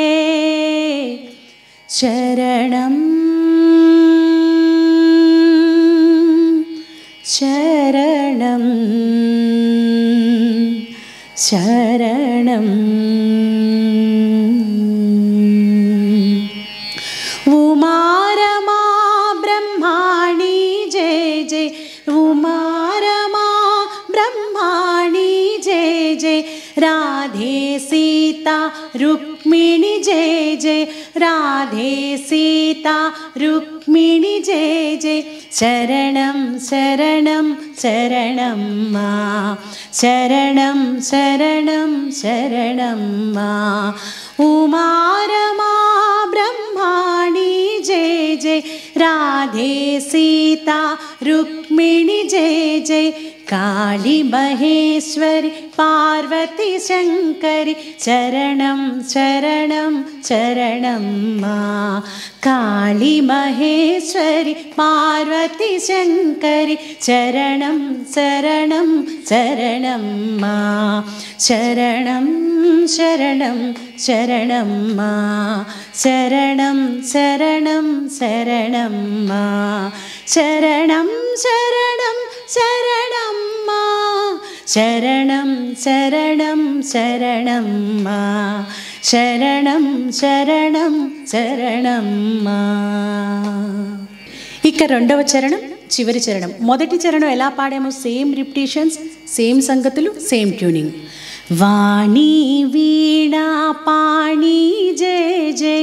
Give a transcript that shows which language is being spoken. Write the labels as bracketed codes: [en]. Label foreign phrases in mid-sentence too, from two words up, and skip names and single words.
[sa] శరణం శరణం శరణం ఉమారమా బ్రహ్మాణి జయ జయ ఉమారమా బ్రహ్మాణి జయ జయ राधे सीता रुक्मिणी जय जय, राधे सीता रुक्मिणी जय जय। शरणं शरणं शरणं मा, शरणं शरणं शरणं मा। उमा रमा ब्रह्माणी जय जय, राधे सीता रुक्मिणी जय जय। काली महेश्वरी पार्वती शंकरी, शरणं शरणं शरणं मा। काली महेश्वरी पार्वती शंकरी, शरणं शरणं शरणं मा। शरणं शरणं शरणं मा, शरणं शरणं शरणं मा। शरणं शरणं शरणं मा, शरणं शरणं शरणं मा। శరణం శరణం శరణం మా. [te] ఇక రెండవ చరణం చివరి చరణం. మొదటి చరణం ఎలా పాడామో [en] same repetitions, [te] సేమ్ సంగతులు, [en] same tuning. [sa] వాణి వీణా పాణి జయ జయ,